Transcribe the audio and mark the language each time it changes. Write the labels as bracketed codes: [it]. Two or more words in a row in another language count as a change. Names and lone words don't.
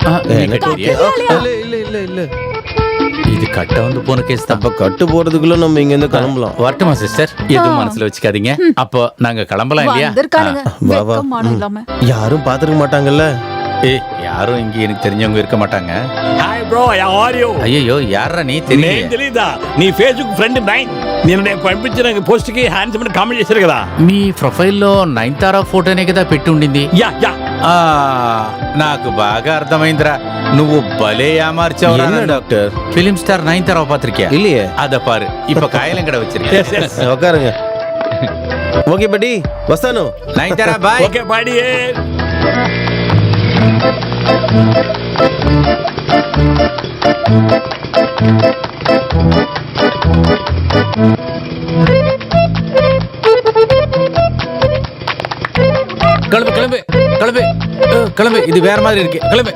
[ta] இல்ல இது கட்ட வந்து போன கேஸ் தான். அப்ப கட்டு போறதுக்குள்ள நம்ம இங்க இருந்து கிளம்பலாம். வரட்டுமா சிஸ்டர்? எதுவும் மனசுல வச்சுக்காதீங்க. அப்போ நாங்க கிளம்பலாம் இல்லையா? வந்திருக்கானுங்க வெக்கமானம் இல்லாம. யாரும் பாத்துக்க மாட்டாங்கல்ல. ஏய், யாரும் இங்க எனக்கு தெரிஞ்சவங்க இருக்க மாட்டாங்க. [en] hi bro, how are you? [ta] ஐயோ, யாரா நீ? தெரியல. [te] తెలీదా? నీ [en] Facebook friend [te] నైన్. నేను పంపించిన పోస్ట్ కి [en] handsome comment [te] చేశారు కదా. మీ ప్రొఫైల్లో నైన్తారా ఫోటోనే కదా పెట్టి ఉండింది. యా యా. నాకు బాగా అర్థమైందిరా. నువ్వు భలే ఏమార్చావురా [ta] டாக்டர். [en] film star [te] నైన్తారా పాత్రిక [ta] இல்லையே. அத பாரு, இப்ப காயலங்கட வச்சிருக்கேன். உட்காருங்க. ஓகே படி, வஸ்தானு. நைன்தாரா பாய். [en] okay body. [ta] கிளம்பு கிளம்பு கிளம்பு கிளம்பு. இது வேற மாதிரி இருக்கு. கிளம்பு.